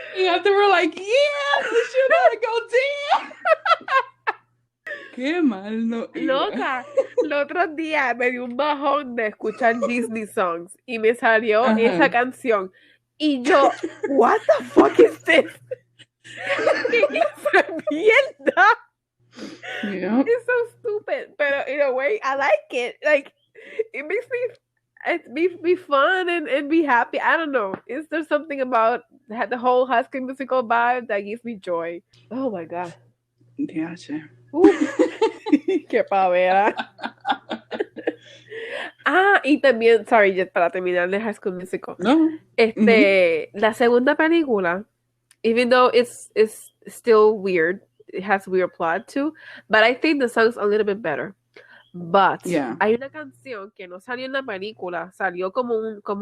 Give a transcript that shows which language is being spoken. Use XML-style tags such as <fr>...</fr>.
<en>after we're like, yes, we should have go damn.</en> <es>Qué mal no iba. Loca, los otros días me dio un bajón de escuchar Disney songs y me salió esa canción y yo, what the fuck is this? ¿Qué es mierda?</es> <en>Yep. It's so stupid, but in a way, I like it. Like, it makes me be fun and be happy. I don't know. Is there something about the whole High School Musical vibe that gives me joy? Oh my god. Gotcha.</en> <es>Qué pavera. Y también, sorry, just para terminar de High School Musical. No.</es> <en>La segunda película, even though it's still weird, it has weird plot too, but I think the song's a little bit better.</en> <es>But hay una canción que no salió en la película, salió como un</es>